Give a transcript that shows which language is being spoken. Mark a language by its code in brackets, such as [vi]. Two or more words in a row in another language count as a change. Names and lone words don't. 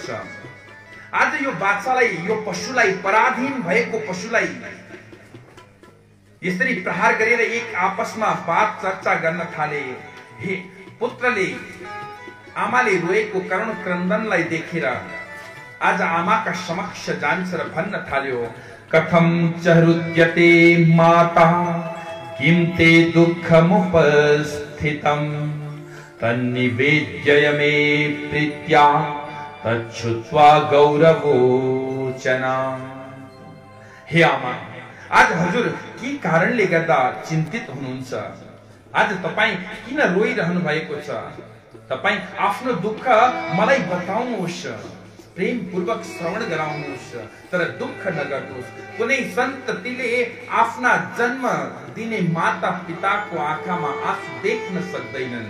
[ne] आज यो बाछालाई, यो पशुलाई, पराधीन भएको पशुलाई यसरी प्रहार गरेर एक आपसमा बात चर्चा गर्न थाले। हे पुत्रले आमाले रोएको करुण क्रन्दनलाई देखेर आज आमाका समक्ष जान्छ र भन्न थाल्यो, [sa] कथम च हृद्यते माता किं ते दुःखमुपस्थितं तन्निवेद्य मे प्रीत्या तच्छ्रुत्वा गौरवोचना। [ne] हे आमा, आज हजुर के कारणले गर्दा चिन्तित हुनुहुन्छ? आज तपाई किन रोइरहनु भएको छ? तपाई आफ्नो दुःख मलाई बताउनुहोस्, प्रेम पूर्वक श्रवण गराउनुहोस्, तर दुःख नगर्नुहोस्। कुनै सन्ततिले आफ्ना जन्म दिने माता पिताको आँखामा आँसु देख्न सक्दैनन्।